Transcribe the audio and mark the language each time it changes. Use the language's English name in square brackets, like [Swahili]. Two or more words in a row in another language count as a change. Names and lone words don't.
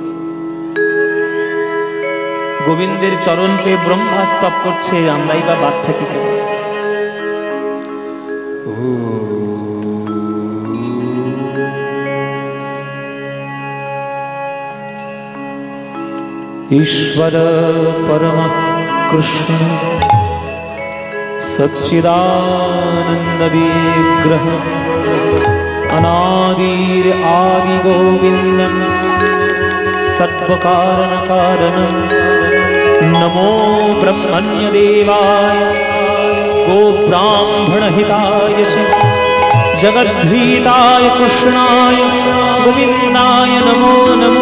[Bangla] গোবিন্দের চরণ পেয়ে ব্রহ্মা স্তব করছে, আমরাই বা বাদ থাকি কেন? [Sanskrit] ईश्वर परम कृष्ण सच्चिदानंद विग्रह अनादिर आदि गोविंदम सर्वकारण कारणम नमो ब्रह्मण्य देवाय गो ब्राह्मण हिताय च जगद्भीताय कृष्णाय गोविंदाय नमो नमो।